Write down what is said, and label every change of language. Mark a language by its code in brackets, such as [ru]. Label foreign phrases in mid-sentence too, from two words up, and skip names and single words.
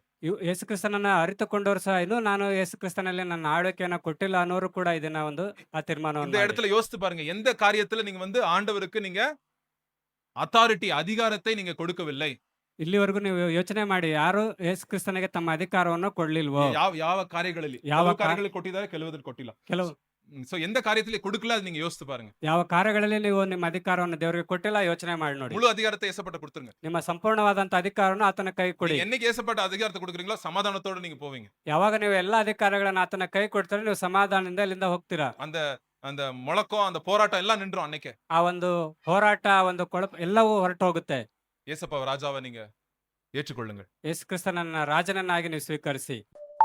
[kn] ಯೇಸು ಕ್ರಿಸ್ತನನ್ನ ಅರಿತುಕೊಂಡವರು ಸಹ ಇನ್ನೂ ನಾನು ಯೇಸು ಕ್ರಿಸ್ತನಲ್ಲಿ ನನ್ನ ಆಳ್ವಿಕೆಯನ್ನ ಕೊಟ್ಟಿಲ್ಲ ಅನ್ನೋರು ಕೂಡ ಇದನ್ನ ಒಂದು ಆ ತೀರ್ಮಾನವನ್ನು [ta] இந்த [kn] ಮಾಡಿ. [ta] இடத்துல யோசித்து பாருங்க, எந்த காரியத்துல நீங்க வந்து ஆண்டவருக்கு நீங்க அத்தாரிட்டி, அதிகாரத்தை நீங்க கொடுக்கவில்லை. [kn] ಇಲ್ಲಿವರೆಗೂ ನೀವು ಯೋಚನೆ ಮಾಡಿ, ಯಾರು ಯೇಸು ಕ್ರಿಸ್ತನಿಗೆ ತಮ್ಮ ಅಧಿಕಾರವನ್ನು ಕೊಡ್ಲಿಲ್ವೋ? ಯಾವ ಕಾರ್ಯಗಳಲ್ಲಿ, ಯಾವ ಕೆಲವು ಕಾರ್ಯಗಳಲ್ಲಿ ಕೊಟ್ಟಿದ್ದಾರೆ, ಕೆಲವುದಲ್ಲಿ ಕೊಟ್ಟಿಲ್ಲ. ಕೆಲವು [ta] சோ எந்த காரியத்திலே கொடுக்கல அது நீங்க யோசித்து பாருங்க. [kn] ಯಾವ ಕಾರ್ಯಗಳಲ್ಲಿ ನೀವು ನಿಮ್ಮ ಅಧಿಕಾರವನ್ನು ದೇವರಿಗೆ ಕೊಟ್ಟಿಲ್ಲ, ಯೋಚನೆ ಮಾಡಿ ನೋಡಿ. [ta] முழு அதிகாரத்தை ஏசப்பட்ட கொடுத்துருங்க. [kn] ನಿಮ್ಮ ಸಂಪೂರ್ಣವಾದಂತ ಅಧಿಕಾರವನ್ನು ಆತನ ಕೈ ಕೊಡಿ. [ta] நீங்க என்னைக்கு ஏசப்பட்ட அதிகாரத்தை கொடுக்குறீங்களோ சமாதானத்தோட நீங்க போவீங்க. [kn] ಯಾವಾಗ ನೀವು ಎಲ್ಲಾ ಅಧಿಕಾರಗಳನ್ನ ಆತನ ಕೈ ಕೊಡ್ತಾರೆ, ನೀವು ಸಮಾಧಾನದಿಂದ ಇಲ್ಲಿಂದ ಹೋಗ್ತೀರಾ. [ta] அந்த அந்த முழக்கம், அந்த போராட்டம் எல்லாம் நின்றும் அன்னைக்கே. [kn] ಆ ಒಂದು ಹೋರಾಟ, ಒಂದು ಕೊಳಪ ಎಲ್ಲವೂ ಹೊರಟು ಹೋಗುತ್ತೆ. [ta] ஏசப்பா ராஜாவை நீங்க ஏற்றுக்கொள்ளுங்கள். [kn] ಯೇಸು ಕ್ರಿಸ್ತನನ್ನ ರಾಜನನ್ನಾಗಿ ನೀವು ಸ್ವೀಕರಿಸಿ